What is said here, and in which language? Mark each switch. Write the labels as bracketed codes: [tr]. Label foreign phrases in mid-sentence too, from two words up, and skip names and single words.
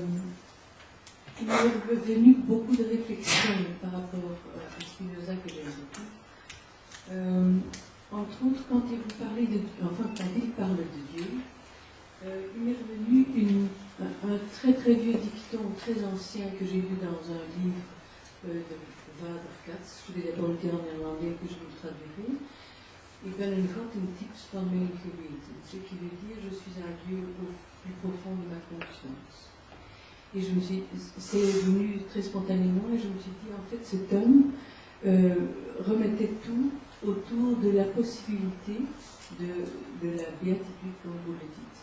[fr] Il m'est revenu beaucoup de réflexions par rapport à Spinoza que j'aime beaucoup. Entre autres, quand il vous parlait quand il parle de Dieu, il m'est revenu un très très vieux dicton, très ancien, que j'ai lu dans un livre de Vaderkatz. Je vais d'abord le dire en néerlandais que je vous le traduirai. [nl] Ik ben een God in het diepst van mijn geweten, [fr] ce qui veut dire je suis un Dieu au plus profond de ma conscience. Et c'est venu très spontanément et je me suis dit, en fait, cet homme remettait tout autour de la possibilité de la béatitude, comme vous le dites.